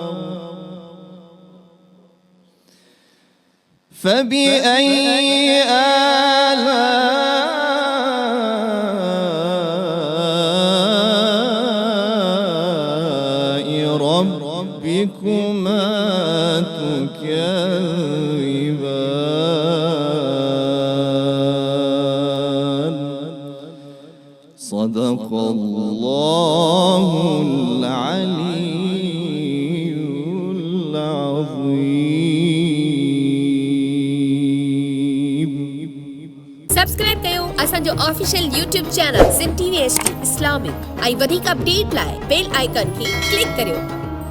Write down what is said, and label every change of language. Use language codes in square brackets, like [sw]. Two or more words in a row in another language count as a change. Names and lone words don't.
[ar] فبأي آلاء ربكما تكذبان. صدق الله العلي العظيم. [sd] سبسڪرائيب ڪيو असांजो [en] official YouTube channel [sd] सिम TV HD इस्लामिक ऐं वधीक अपडेट लाइ [en] bell icon [sd] खे क्लिक करियो।